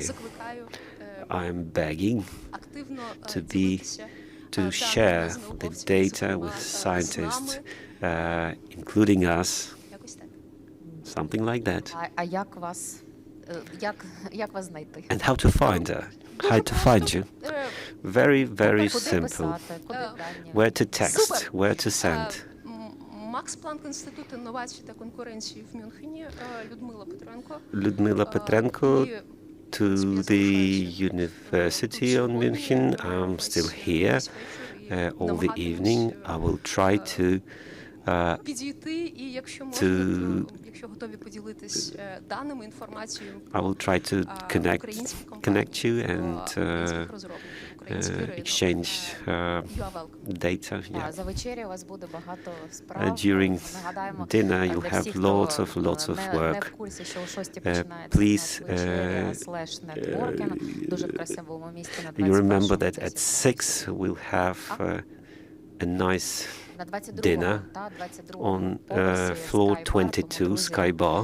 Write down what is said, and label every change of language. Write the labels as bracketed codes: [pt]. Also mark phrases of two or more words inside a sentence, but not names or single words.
[en] I am begging to share the data with scientists, including us, something like that. And how to find her? How to find you? Very, very simple. Where to text, where to send. [uk] Макс Планк Інститут інновацій та конкуренції в Мюнхені, [en] Людмила Петренко to the University on München. I'm still here all the evening. I will try to [uk] підійти, і якщо можна, якщо готові поділитись даними, інформацією, [en] I will try to connect you and exchange data. Yeah. During dinner, you'll have lots of work. Please, you remember that at 6 we'll have a nice dinner on floor 22, Sky Bar.